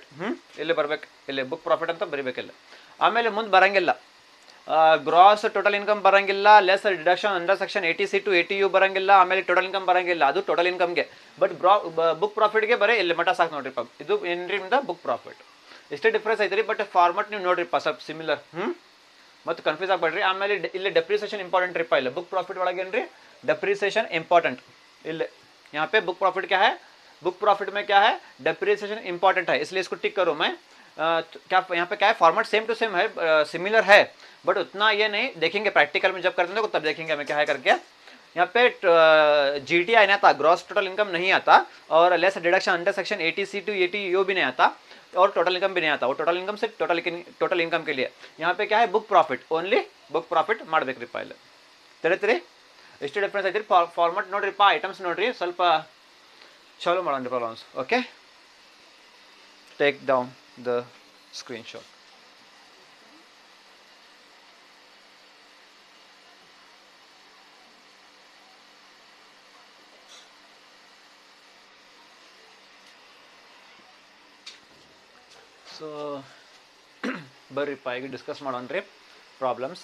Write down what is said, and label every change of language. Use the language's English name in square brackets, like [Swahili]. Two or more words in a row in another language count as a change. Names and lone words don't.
[Kannada] ಇಲ್ಲಿ ಬರ್ಬೇಕು, ಇಲ್ಲಿ [English] book profit [Kannada] ಅಂತ ಬರೀಬೇಕಿಲ್ಲ. ಆಮೇಲೆ ಮುಂದೆ ಬರಂಗಿಲ್ಲ, [English] gross total income [Kannada] ಬರಂಗಿಲ್ಲ, [English] less deduction under section 80C to 80U [Kannada] ಬರಂಗಿಲ್ಲ, ಆಮೇಲೆ [English] total income [Kannada] ಬರಂಗಿಲ್ಲ, ಅದು ಟೋಟಲ್ ಇನ್ಕಮ್ಗೆ. ಬಟ್ ಬುಕ್ ಪ್ರಾಫಿಟ್ಗೆ ಬರೀ ಇಲ್ಲಿ ಮಟ ಸಾಕು ನೋಡ್ರಿಪ್ಪ. ಇದು ಏನ್ರಿಂದ [English] book profit. [Kannada] ಇಷ್ಟೇ ಡಿಫ್ರೆನ್ಸ್ ಐತ್ರಿ, [English] but format [Kannada] ನೀವು ನೋಡ್ರಿಪ್ಪ ಸ್ವಲ್ಪ ಸಿಮಿಲರ್. ಮತ್ತು ಕನ್ಫ್ಯೂಸ್ ಆಗಬೇಡ್ರಿ. ಆಮೇಲೆ ಇಲ್ಲಿ ಡೆಪ್ರಿಸಿಯೇಷನ್ ಇಂಪಾರ್ಟೆಂಟ್ ರಿಪಾ ಇಲ್ಲ ಬುಕ್ ಪ್ರಾಫಿಟ್ ಒಳಗೆ ಏನ್ರಿ ಡೆಪ್ರಿಸಿಯೇಷನ್ ಇಂಪಾರ್ಟೆಂಟ್ ಇಲ್ಲೆ [Hindi] यहाँ पे [English] book profit [Hindi] क्या है, [English] book profit [Hindi] में क्या है [English] depreciation important [Hindi] है, इसलिए इसको टिक करूँ मैं। क्या यहाँ पे क्या है [English] format same to same [Hindi] है, सिमिलर है, बट उतना ये नहीं देखेंगे प्रैक्टिकल में जब करते हैं तब देखेंगे हमें क्या है करके। यहाँ पे GTI नहीं आता, [English] gross total income [Hindi] नहीं आता, और [English] less deduction under section 80C to 80U [Hindi] भी नहीं आता, और [English] total income [Hindi] भी नहीं आता। वो [English] total income [Hindi] से [English] total income [Hindi] के लिए यहाँ पे क्या है [English] book profit, only book profit [Kannada] ಮಾಡಬೇಕ್ರಿಪ್ಪ ಇಲ್ಲಿ ತಿಳಿತ್ರಿ। ಎಷ್ಟು ಡಿಫರೆನ್ಸ್ ಐತ್ರಿ ಫಾರ್ಮೆಟ್ ನೋಡ್ರಿಪ್ಪ, ಐಟಮ್ಸ್ ನೋಡ್ರಿ ಸ್ವಲ್ಪ ಚಾಲು ಮಾಡೋಣ ಪ್ರಾಬ್ಲಮ್ಸ್। [English] Okay, take down the screenshot. [Kannada] ಸೊ ಬರ್ರಿಪ್ಪ ಈಗ ಡಿಸ್ಕಸ್ ಮಾಡೋಣ್ರಿ ಪ್ರಾಬ್ಲಮ್ಸ್।